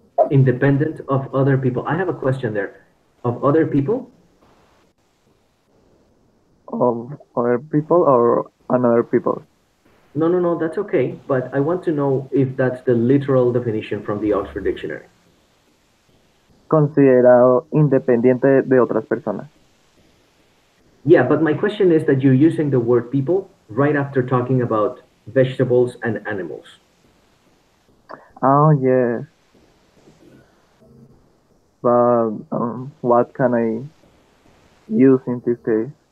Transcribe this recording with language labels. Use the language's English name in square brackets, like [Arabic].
[English] Independent of other people. I have a question there. Of other people? Of other people or another people? No, that's okay. But I want to know if that's the literal definition from the Oxford Dictionary. [Spanish] Considerado independiente de otras personas. [English] Yeah, but my question is that you're using the word people right after talking about vegetables and animals. Oh, yes. But what can I use in this case?